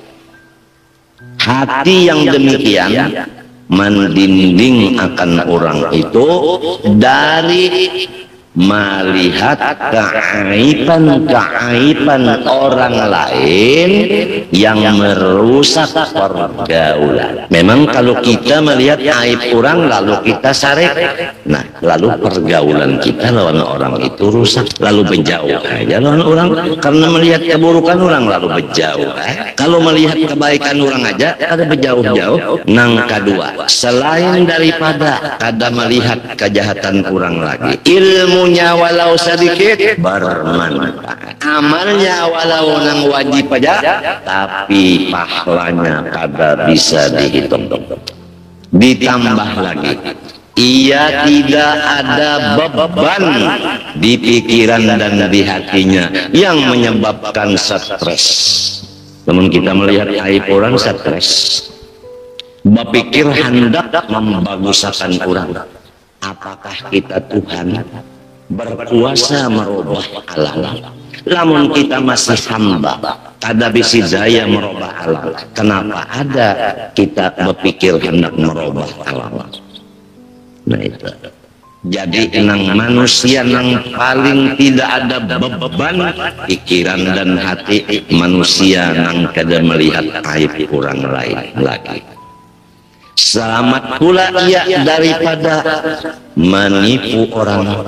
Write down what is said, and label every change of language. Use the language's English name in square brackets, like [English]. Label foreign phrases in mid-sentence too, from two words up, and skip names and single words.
[Indonesian] hati yang demikian mendinding akan orang itu dari melihat keaiban orang lain yang merusak pergaulan. [Banjar] Memang kalau kita melihat aib orang lalu kita sarek, nah lalu pergaulan kita lawan orang itu rusak, lalu menjauh aja lawan orang karena melihat keburukan orang lalu menjauh. Kalau melihat kebaikan orang aja ada berjauh-jauh. Nang kedua, selain daripada kada melihat kejahatan orang lagi, ilmunya walau sedikit bermanfaat, amalnya walau nang wajib aja tapi pahalanya kada bisa dihitung. [Indonesian] Ditambah lagi, ia tidak ada beban di pikiran dan di hatinya yang menyebabkan stres. Namun kita melihat aib orang stres, berpikir hendak membagusakan orang. Apakah kita Tuhan berkuasa merubah alam? [Banjar] Lamun kita masih hamba, kada bisa daya merubah alam. Kenapa ada kita berpikir hendak merubah alam? [Indonesian] Nah itu. [Banjar] Jadi nang manusia nang paling tidak ada beban pikiran dan hati manusia nang kada melihat aib orang lain lagi. [Indonesian] Selamat pula ia daripada menipu orang.